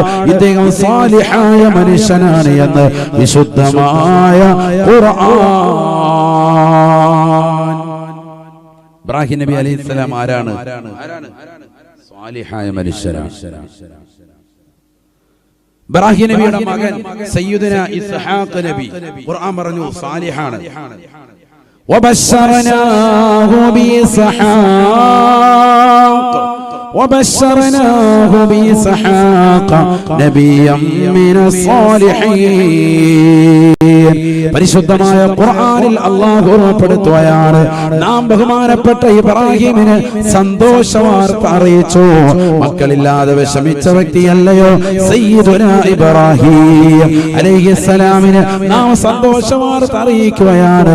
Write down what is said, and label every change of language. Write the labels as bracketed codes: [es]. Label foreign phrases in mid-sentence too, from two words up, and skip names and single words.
[ml] ഇദ്ദേഹം സാലിഹായ മനുഷ്യനാണ് എന്ന് വിശുദ്ധമായ ഖുർആൻ. ഇബ്രാഹിം നബി അലൈഹിസ്സലാം ആരാണ്? സാലിഹായ മനുഷ്യനാണ്. ഇബ്രാഹിം നബിയുടെ മകൻ സയ്യിദുനാ ഇസ്ഹാഖ് നബി ഖുർആൻ പറഞ്ഞു സാലിഹാണ്. [ar] وبشرناه بإسحاق نبيا من الصالحين. [ml] പരിശുദ്ധമായ ഖുർആനിൽ അല്ലാഹു ഓർമ്മപ്പെടുത്തുകയാണ്, നാം ബഹുമാനപ്പെട്ട ഇബ്രാഹിമിന് സന്തോഷവാർത്ത അറിയിച്ചു. മക്കളില്ലാതെ വിഷമിച്ച വ്യക്തിയല്ലയോ സയ്യിദുനാ ഇബ്രാഹിം അലൈഹിസ്സലാമിന് നാം സന്തോഷവാർത്ത അറിയിക്കുകയാണ്.